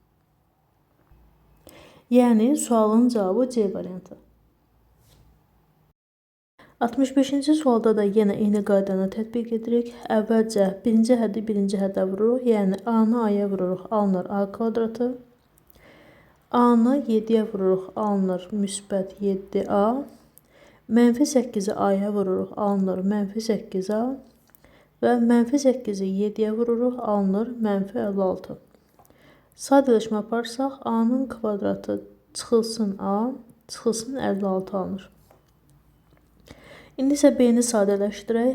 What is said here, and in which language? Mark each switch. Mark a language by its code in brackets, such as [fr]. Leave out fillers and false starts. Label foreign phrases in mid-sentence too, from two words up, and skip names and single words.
[az] Yəni, sualın cavabı C variantı. 65-ci sualda da yenə eyni qaydanı tətbiq edirik. Əvvəlcə birinci həddi birinci həddə vururuq. Yəni A-nı A-ya vururuq. Alınır A kvadratı. A-nı 7-yə vururuq. Alınır -7A. -8-i A-ya vururuq. Alınır -8A. Və -8-i 7-yə vururuq. Alınır -56. Sadələşmə aparsaq A-nın kvadratı çıxılsın A, çıxılsın 56 alınır. İndi isə B-ni sadələşdirək.